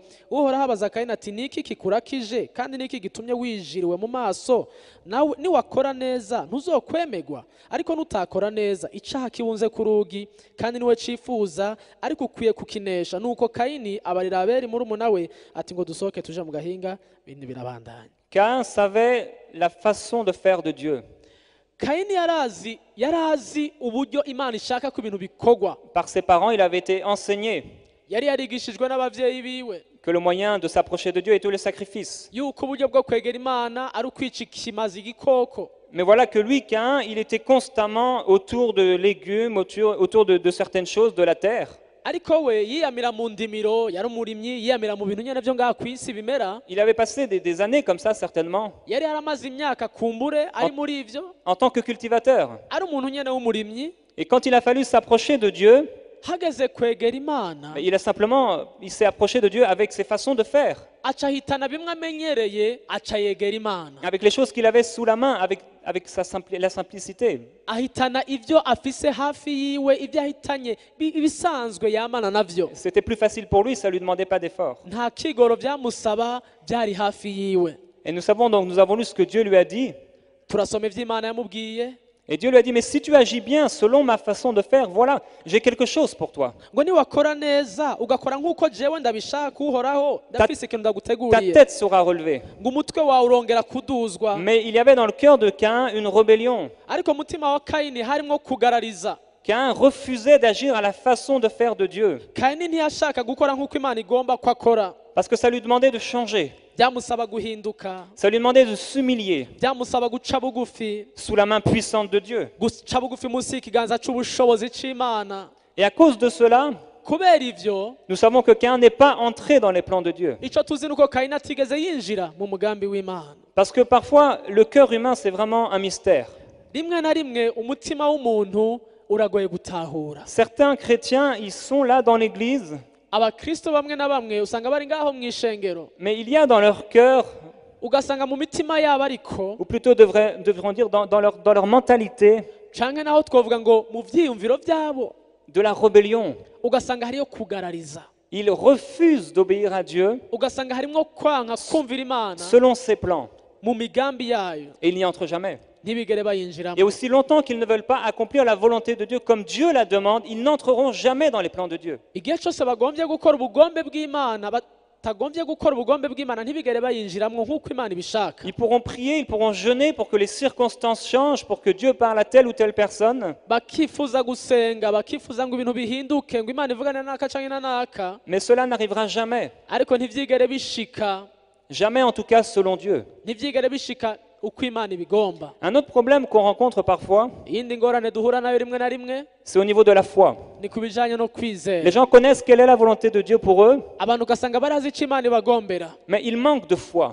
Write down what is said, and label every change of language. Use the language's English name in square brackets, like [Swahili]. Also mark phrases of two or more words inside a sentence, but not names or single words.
[Rundi] Uhoraho abaza Kayini ati, niki kikurakije kandi niki gitumye wijiriwe mu maso? Nawe niwakora neza ntuzokwemegwa, ariko nutakora neza icaha kibunze ku rugi kandi niwe cifuza, ariko ukwiye kukinesha. Nuko Kayini abarira Abeli murumuna we ati ngo dusohoke tuje mu gahinga, ibintu birabandanya. [French] Caïn savait la façon de faire de Dieu. [Rundi] Kayini yarazi uburyo Imana ishaka ko ibintu bikorwa. [French] Par ses parents, il avait été enseigné [Rundi] Yari yarigishijwe n'abavyeyi biwe [French] que le moyen de s'approcher de Dieu est tous les sacrifices. [Rundi] yuko uburyo bwo kwegera Imana ari ukwica ikimazi igikoko. [French] Mais voilà que lui, Caïn, il était constamment autour de légumes, autour de certaines choses de la terre. [Rundi] Ariko we yiyamira mu ndimiro, yari umurimyi, yiyamira mu bintu nyene vyo ngaha kw'isi bimera. [French] Il avait passé des années comme ça, certainement, [Rundi] Yari yaramaze imyaka kumbure ari muri ivyo, [French] en tant que cultivateur. [Rundi] ari umuntu nyene w'umurimyi. [French] Et quand il a fallu s'approcher de Dieu, [Rundi] Hageze kwegera Imana, [French] il s'est approché de Dieu avec ses façons de faire, [Rundi] aca ahitana bimwe amenyereye, aca yegera Imana. [French] avec les choses qu'il avait sous la main, avec la simplicité. [Rundi] Ahitana ivyo afise hafi yiwe, ivyo ahitanye ibisanzwe yamana navyo. [French] C'était plus facile pour lui, ça ne lui demandait pas d'effort. [Rundi] Nta kigoro vyamusaba, byari hafi yiwe. [French] Et nous savons donc, nous avons lu ce que Dieu lui a dit. [Rundi] Turasoma ivyo Imana yamubwiye. [French] Et Dieu lui a dit, mais si tu agis bien selon ma façon de faire, voilà, j'ai quelque chose pour toi. [Rundi] Ngo niwakora neza ugakora nk'uko jewe ndabishaka Uhoraho, ndafise ikintu [French] Ta [Rundi] ndaguteguriye. [French] tête sera relevée. [Rundi] Ngo umutwe wawe urongera kuduzwa. [French] Mais il y avait dans le cœur de Caïn une rébellion. [Rundi] Ariko mutima wa Kayini harimwo kugarariza. [French] Caïn refusait d'agir à la façon de faire de Dieu. [Rundi] Kayini ntiyashaka gukora nk'uko Imana igomba ko akora. [French] Parce que ça lui demandait de changer. [Rundi] Byamusaba guhinduka, [French] Ça lui demandait de s'humilier [Rundi] byamusaba guca bugufi, [French] sous la main puissante de Dieu. [Rundi] guca bugufi munsi y'ikiganza c'ubushobozi c'Imana. [French] Et à cause de cela, [Rundi] Kubera ivyo, [French] nous savons que Caïn n'est pas entré dans les plans de Dieu. [Rundi] ico tuzi nuko Kayini atigeze yinjira mu mugambi w'Imana. [French] Parce que parfois, le cœur humain, c'est vraiment un mystère. [Rundi] Rimwe na rimwe umutima w'umuntu uragoye gutahura. [French] Certains chrétiens, ils sont là dans l'église, [Rundi] Abakristo bamwe na bamwe usanga bari ngaho mu ishengero, [French] mais il y a dans leur cœur, [Rundi] ugasanga mu mitima yabo ariko [French] ou plutôt devrions dire dans leur mentalité, [Rundi] canke naho twovuga ngo mu vyiyumviro vyabo [French] de la rébellion. [Rundi] ugasanga hariyo kugarariza, [French] Ils refusent d'obéir à Dieu [Rundi] ugasanga harimwo kwanka kumvira Imana [French] selon ses plans [Rundi] mu migambi yayo, [French] et ils n'y entrent jamais. [Rundi] ntibigere [French] Et [Rundi] bayinjiramo. [French] aussi longtemps qu'ils ne veulent pas accomplir la volonté de Dieu comme Dieu la demande, ils n'entreront jamais dans les plans de Dieu. [Rundi] Igihe cyose bagombye gukora ubugombe bw'Imana, batagombye gukora ubugombe bw'Imana, ntibigere bayinjiramo nk'uko Imana ibishaka. [French] Ils pourront prier, ils pourront jeûner pour que les circonstances changent, pour que Dieu parle à telle ou telle personne. [Rundi] Bakifuza gusenga, bakifuza ngo ibintu bihinduke, ngo Imana ivugane n'aka canke na naka, [French] Mais cela n'arrivera jamais. [Rundi] ariko ntivyigere bishika, [French] Jamais en tout cas selon Dieu. [Rundi] ntivyigere bishika uko Imana ibigomba. [French] Un autre problème qu'on rencontre parfois, [Rundi] Iyindi ngorane duhura nayo rimwe na rimwe [French] c'est au niveau de la foi. [Rundi] ni ku bijanye no [French] Les [Rundi] kwizera. [French] gens connaissent quelle est la volonté de Dieu pour eux, [Rundi] Abantu ugasanga barazi ico Imana ibagombera, [French] mais ils manquent de foi.